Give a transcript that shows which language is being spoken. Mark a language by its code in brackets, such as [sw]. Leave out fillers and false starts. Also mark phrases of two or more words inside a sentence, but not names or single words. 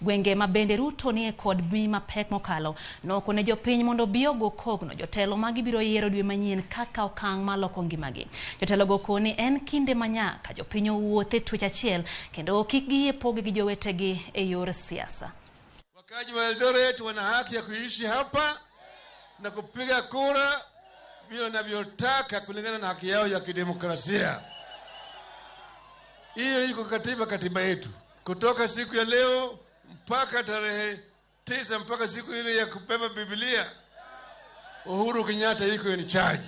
[luo] Gwenge mabende Ruto nie kod bi mapek mokalo nokone jopiny mondo bi ogo kogno jotelo magibiro yiero dwe manyien kaka okang' maloko ngimagi. Jotelo go koni en kinde manyaka jopiny owuothe twech achiel kendo kik giyie poge gi jowetegi e yor siasa. [sw] Wakaji wa Eldoret wana haki ya kuishi hapa na kupiga kura vile wanavyotaka kulingana na haki yao ya kidemokrasia. Hiyo iko katiba yetu. Kutoka siku ya leo mpaka tarehe 9 mpaka siku ile ya kubeba Biblia, Uhuru Kenyatta yuko [en] in charge.